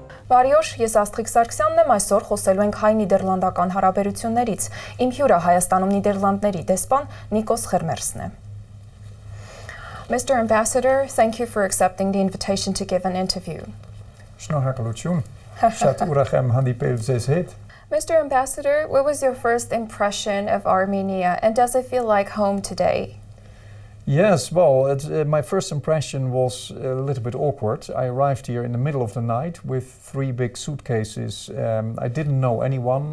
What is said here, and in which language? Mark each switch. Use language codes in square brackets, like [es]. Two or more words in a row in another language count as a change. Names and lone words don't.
[hy] Բարի օր, ես Աստղիկ Սարգսյանն եմ, այսօր խոսելու ենք հայ-նիդերլանդական հարաբերություններից։ Իմ հյուրը Հայաստանում Նիդերլանդների դեսպան Նիկոլաս Սխերմերսն է։ Mr. [en] Ambassador, thank you for accepting the invitation to give an interview. [hy] Շնորհակալություն, շատ ուրախ եմ հանդիպել ձեզ հետ։ [en] Mr. Ambassador, what was your first impression of Armenia and does it feel like home today? Yes, well, my first impression was a little bit awkward. I arrived here in the middle of the night with 3 big suitcases. I didn't know anyone.